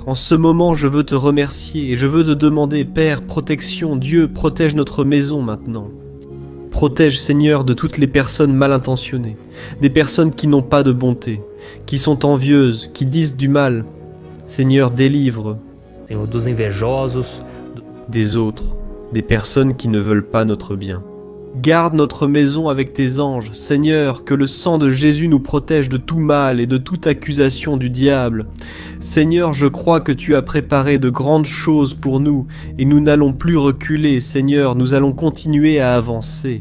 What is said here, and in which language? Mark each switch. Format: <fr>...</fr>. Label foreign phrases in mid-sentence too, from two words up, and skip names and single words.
<fr>En ce moment, je veux te remercier et je veux te demander, Père, protection. Dieu, protège notre maison maintenant. Protège, Seigneur, de toutes les personnes mal intentionnées, des personnes qui n'ont pas de bonté, qui sont envieuses, qui disent du mal. Seigneur, délivre</fr> <pt>Senhor, dos invejosos,</pt> <fr>des autres, des personnes qui ne veulent pas notre bien. Garde notre maison avec tes anges, Seigneur, que le sang de Jésus nous protège de tout mal et de toute accusation du diable. Seigneur, je crois que tu as préparé de grandes choses pour nous et nous n'allons plus reculer, Seigneur, nous allons continuer à avancer.</fr>